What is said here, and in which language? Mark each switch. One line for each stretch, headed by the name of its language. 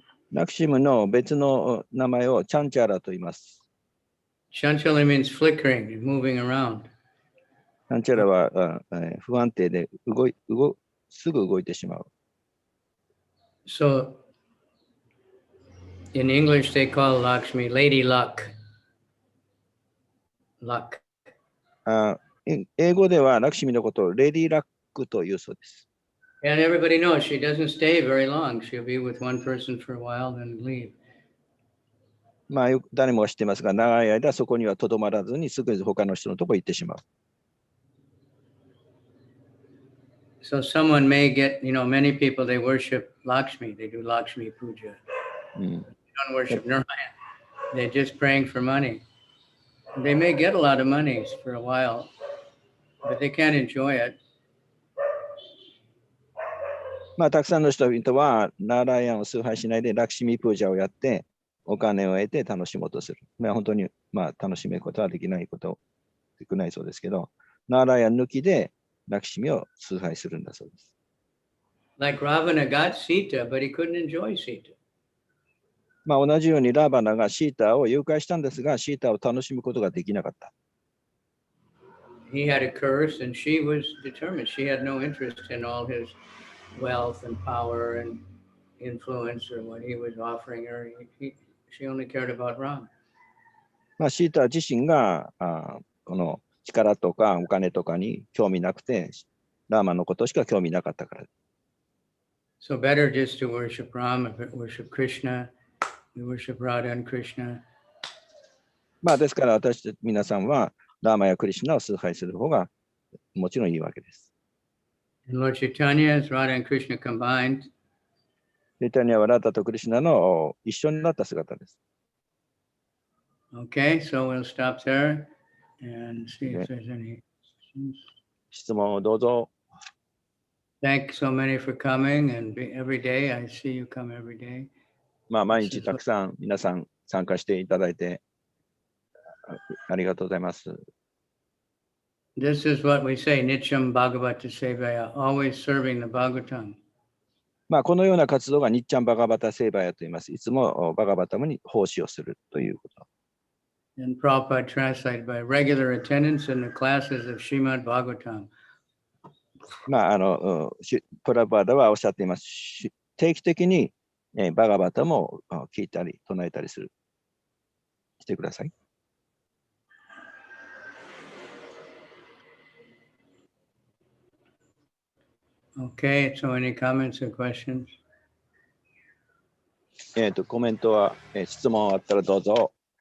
Japanese: ラクシムの別の名前をチャンチャラと言います。
English: Chanchala means flickering and moving around.
Japanese: チャンチャラは不安定ですぐ動いてしまう。
English: So in English they call Lakshmi Lady Luck. Luck.
Japanese: 英語ではラクシミのことをレディーラックというそうです。
English: And everybody knows she doesn't stay very long. She'll be with one person for a while, then leave.
Japanese: まあ、誰もが知ってますが、長い間そこにはとどまらずにすぐ他の人のところに行ってしまう。
English: So someone may get, many people, they worship Lakshmi. They do Lakshmi puja. They don't worship Narayan. They're just praying for money. They may get a lot of money for a while, but they can't enjoy it.
Japanese: まあ、たくさんの人々はナーライアンを崇拝しないでラクシミプージャをやってお金を得て楽しもうとする。まあ、本当に、楽しめることはできないそうですけど、ナーライアン抜きでラクシミを崇拝するんだそうです。
English: Like Ravana got Sita, but he couldn't enjoy Sita.
Japanese: まあ、同じようにラーバナがシータを誘拐したんですが、シータを楽しむことができなかった。
English: He had a curse and she was determined. She had no interest in all his wealth and power and influence or what he was offering her. She only cared about Ram.
Japanese: まあ、シータ自身がこの力とかお金とかに興味なくて、ラーマのことしか興味なかったから。
English: So better just to worship Ram, worship Krishna. We worship Radha and Krishna.
Japanese: まあですから私たち皆さんはラーマやクリシュナを崇拝する方がもちろんいいわけです。
English: And Lord Chaitanya is Radha and Krishna combined.
Japanese: チャイタニアはラダとクリシュナの一緒になった姿です。
English: Okay, so we'll stop there and see if there's any questions.
Japanese: 質問をどうぞ。
English: Thanks so many for coming and every day. I see you come every day.
Japanese: まあ毎日たくさん皆さん参加していただいてありがとうございます。
English: This is what we say, Nityam Bhagavata Sevaya, always serving the Bhagavatam.
Japanese: まあこのような活動がニッチャンバガバタセーバヤと言います。いつもバガバタムに奉仕をするということ。
English: And Prabhupada translated by regular attendance in the classes of Srimad Bhagavatam.
Japanese: まあプラバーダはおっしゃっています。定期的にバガバタムを聞いたり唱えたりしてください。
English: Okay, so any comments or questions?
Japanese: コメントは、質問あったらどうぞ。